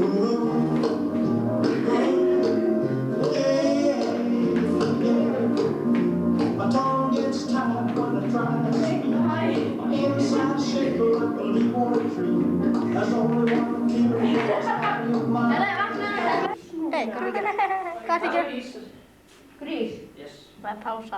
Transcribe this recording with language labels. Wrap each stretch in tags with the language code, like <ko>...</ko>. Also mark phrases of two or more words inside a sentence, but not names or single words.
<en>Yeah. My tongue gets tied when I try to speak. Inside shaker like a leaf on a tree. There's only one key to what's happening with my</en> <is>Hei, hvað þykir? Grís. Yes. Það er pása.</is>